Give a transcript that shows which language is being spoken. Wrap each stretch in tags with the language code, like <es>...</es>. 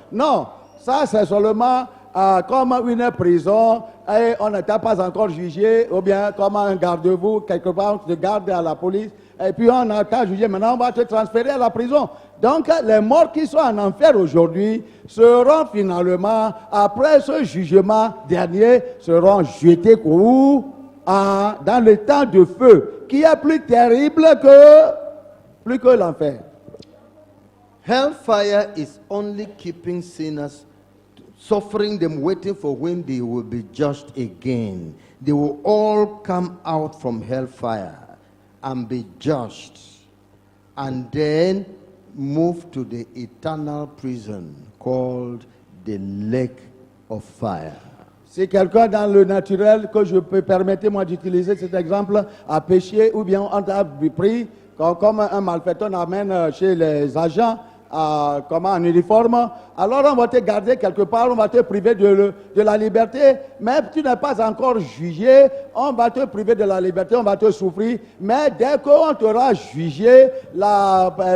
<fr>Non, ça c'est seulement comme une prison et on n'était pas encore jugé, ou bien comme un garde-vous, quelque part on te garde à la police et puis on a été jugé, maintenant on va te transférer à la prison. Donc les morts qui sont en enfer aujourd'hui seront finalement, après ce jugement dernier, seront jetés dans le temps de feu, qui est plus terrible que l'enfer.</fr> <en>Hellfire is only keeping sinners suffering them, waiting for when they will be judged again. They will all come out from hellfire and be judged, and then move to the eternal prison called the lake of fire.</en> <fr>Si quelqu'un dans le naturel, que je peux permettez-moi d'utiliser cet exemple, a péché ou bien on a pris, comme un malfaiteur amène chez les agents, en uniforme, alors on va te garder quelque part, on va te priver de la liberté, mais tu n'es pas encore jugé, on va te priver de la liberté, on va te souffrir, mais dès qu'on t'aura jugé, là</fr>